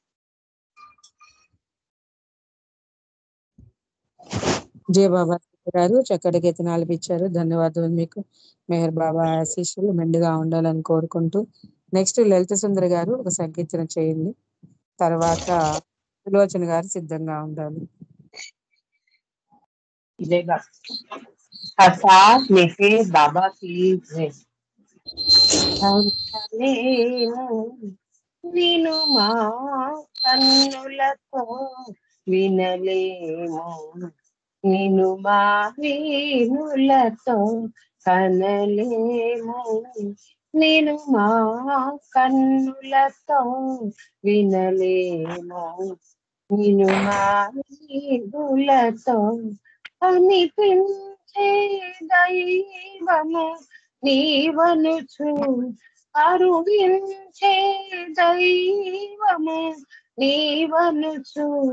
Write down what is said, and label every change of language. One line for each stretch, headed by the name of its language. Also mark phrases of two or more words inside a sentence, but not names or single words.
Telugu: జయ బాబా గారు చక్కటి గీతనాలు ఇచ్చారు. ధన్యవాదాలు మీకు. మెహర్ బాబా ఆశీస్సులు మెండుగా ఉండాలని కోరుకుంటూ నెక్స్ట్ లలిత సుందరి గారు ఒక సంకీర్తన చేయండి. తర్వాత సులోచన గారు సిద్ధంగా ఉండాలి.
Hindi: जय बाबा। अवतार मेहर बाबा की जय।
Telugu: అంతలేము నిను మా కన్నులతో వినలేము, నిను మా వీణులతో కనలేము, నిను మా కన్నులతో వినలేము, నిను మా వీణులతో కనిపించే దైవము నీవనుచు, అరువించే దైవము నీవనుచు,